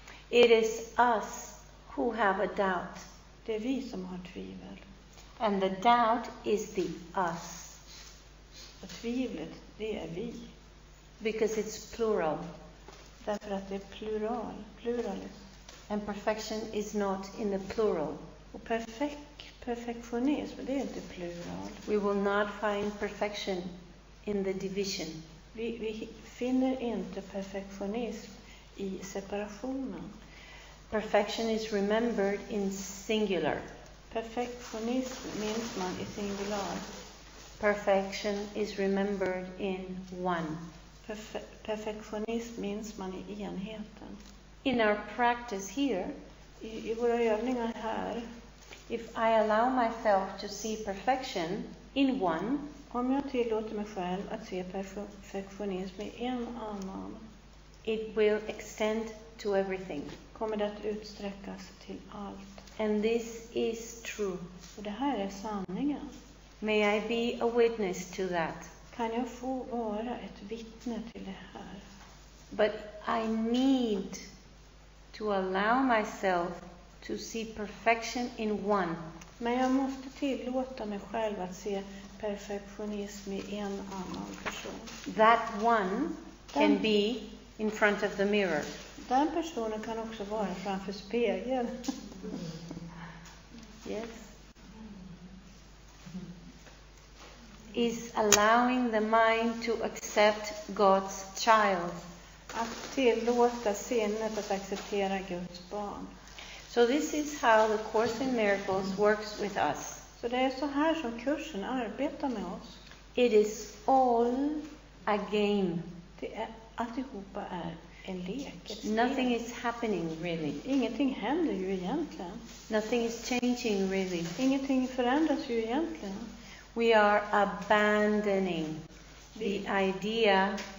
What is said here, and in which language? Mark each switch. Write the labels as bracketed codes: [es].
[en] It is us who have a doubt, [sv] Det är vi som har tvivel. [en] and the doubt is the us, [sv] Och tvivlet, det är vi. [en] because it's plural, [sv] Därför att det är pluralis. [en] and perfection is not in the plural. [sv] Och perfektionism, det är inte plural. [en] We will not find perfection in the division. [sv] Vi finner inte perfektionism i separationen. [en] Perfection is remembered in singular. [sv] Perfektionism minns man i singular. [en] Perfection is remembered in one. [sv] Perfektionism minns man i enheten. [en] In our practice here, [sv] I våra övningar här, [en] if I allow myself to see perfection in one, [sv] om jag tillåter mig själv att se perfektionism i en annan, [en] it will extend to everything. [sv] kommer det att utsträckas till allt. [en] And this is true. [sv] Och det här är sanningen. [en] May I be a witness to that. [sv] Kan jag få vara ett vittne till det här? [en] But I need to allow myself to see perfection in one. [sv] Men jag måste tillåta mig själv att se perfektionism i en annan person. [en] That one can be in front of the mirror. [sv] Den personen kan också vara framför spegeln. [en] Yes. Is allowing the mind to accept God's child. [sv] Att tillåta sinnet att acceptera Guds barn. [en] So this is how the Course in Miracles works with us. [sv] Så det är så här som kursen arbetar med oss. [en] It is all a game. [sv] Alltihopa är en lek. [en] Nothing is happening really. [sv] Ingenting händer ju egentligen. [en] Nothing is changing really. [sv] Ingenting förändras ju egentligen. [en] We are abandoning the idea